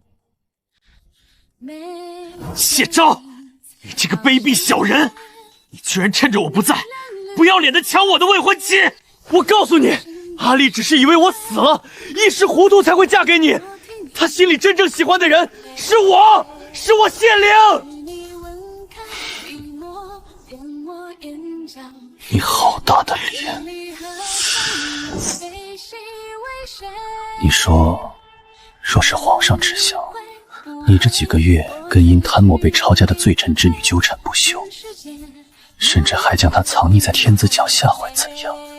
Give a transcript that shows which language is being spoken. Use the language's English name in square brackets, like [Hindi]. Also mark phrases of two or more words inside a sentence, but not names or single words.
[Chinese] 謝昭，你這個卑鄙小人，你居然趁着我不在，不要臉的搶我的未婚妻！我告訴你，阿麗只是以為我死了，一時糊塗才會嫁給你。她心裡真正喜歡的人是我，是我謝靈。你好大的臉！你說是皇上知曉，你這幾個月跟因貪墨被抄家的罪臣之女糾纏不休，甚至還將她藏匿在天子腳下，會怎樣？